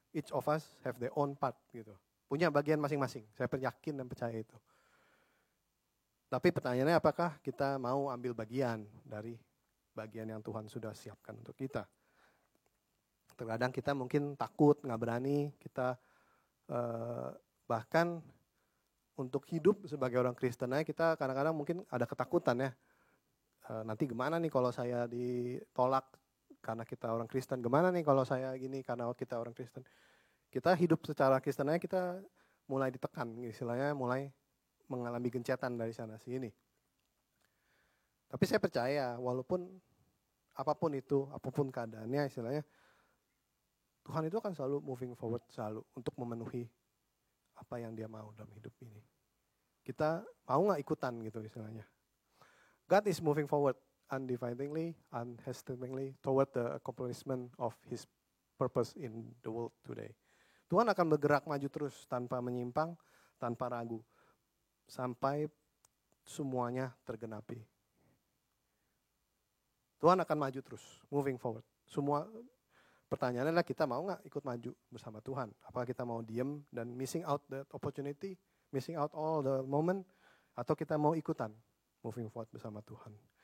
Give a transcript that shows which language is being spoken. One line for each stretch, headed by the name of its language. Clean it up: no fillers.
English: Each of us have their own part gitu.
Indonesian: Punya bagian masing-masing. Saya yakin dan percaya itu. Tapi pertanyaannya apakah kita mau ambil bagian dari bagian yang Tuhan sudah siapkan untuk kita? Terkadang kita mungkin takut, nggak berani, kita bahkan untuk hidup sebagai orang Kristen kita kadang-kadang mungkin ada ketakutan ya. Nanti gimana nih kalau saya ditolak karena kita orang Kristen, gimana nih kalau saya gini karena kita orang Kristen. Kita hidup secara Kristen kita mulai ditekan, istilahnya mulai mengalami gencatan dari sana sini. Tapi saya percaya walaupun apapun itu, apapun keadaannya istilahnya, Tuhan itu akan selalu moving forward selalu untuk memenuhi apa yang dia mau dalam hidup ini. Kita mau gak ikutan gitu istilahnya.
English: God is moving forward undividingly, unhesitatingly toward the accomplishment of His purpose in the world today.
Indonesian: Tuhan akan bergerak maju terus tanpa menyimpang, tanpa ragu. Sampai semuanya tergenapi. Tuhan akan maju terus, moving forward. Semua pertanyaannya adalah kita mau gak ikut maju bersama Tuhan? Apakah kita mau diem dan
English: missing out the opportunity, missing out all the moment,
Indonesian: atau kita mau ikutan moving forward bersama Tuhan?